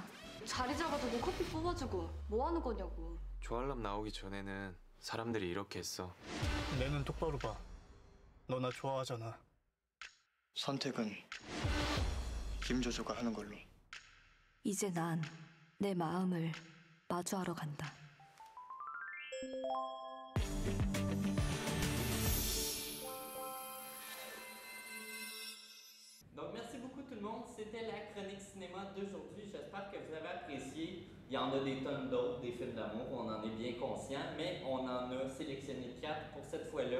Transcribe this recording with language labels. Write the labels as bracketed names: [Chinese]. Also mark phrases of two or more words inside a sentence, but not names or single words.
[Korean] 자리 잡아두고 커피 뽑아주고 뭐 하는 거냐고. 좋아알람 나오기 전에는 사람들이 이렇게 했어. 내 눈 똑바로 봐. 너 나 좋아하잖아. 선택은 김조조가 하는 걸로. 이제 난 내 마음을 마주하러 간다. [French] Donc, merci beaucoup tout le monde. C'était la chronique cinéma d'aujourd'hui. J'espère que vous avez apprécié. Il y en a des tonnes d'autres, des films d'amour, on en est bien conscient, mais on en a sélectionné 4 pour cette fois-là.